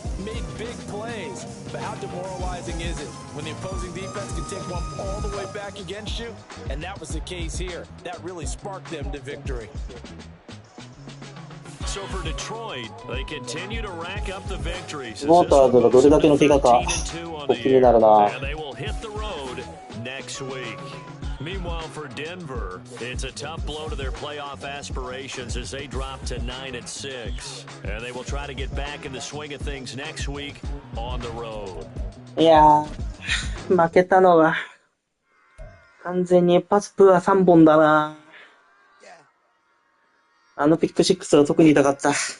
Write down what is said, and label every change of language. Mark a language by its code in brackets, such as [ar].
[en] made big plays. But how demoralizing is it when the opposing defense can take one all the way back against you? And that was the case here. That really sparked them to victory. So for Detroit, they continue to rack up the victories. [ja] ウォーターズがどれだけの怪我か気になるな。 [en] And they will hit the road next week. Meanwhile, for Denver, it's a tough blow to their playoff aspirations as they drop to 9-6. And they will try to get back in the swing of things next week on the road. [ja] いやー、負けたのは完全にパスプア3本だな。あのピック6は特に痛かった。